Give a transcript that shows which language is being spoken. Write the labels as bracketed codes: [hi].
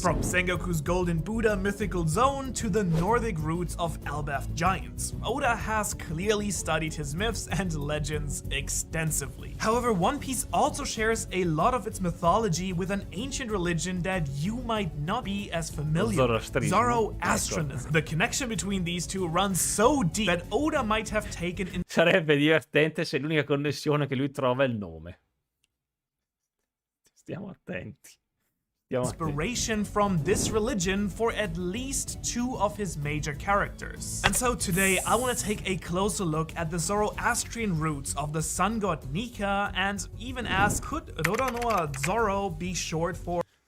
[en] From Sengoku's Golden Buddha mythical zone to the Nordic roots of Elbaf giants, Oda has clearly studied his myths and legends extensively. However, One Piece also shares a lot of its mythology with an ancient religion that you might not be as familiar with, Zoroastrianism. The connection between these two runs so deep that Oda might have taken in [it] Sarebbe divertente se l'unica connessione che lui trova è il nome. Stiamo attenti. [en] Inspiration from this religion for at least two of his major characters. And so today I want to take a closer look at the Zoroastrian roots of the sun god Nika and even ask, could Roronoa Zoro be short for...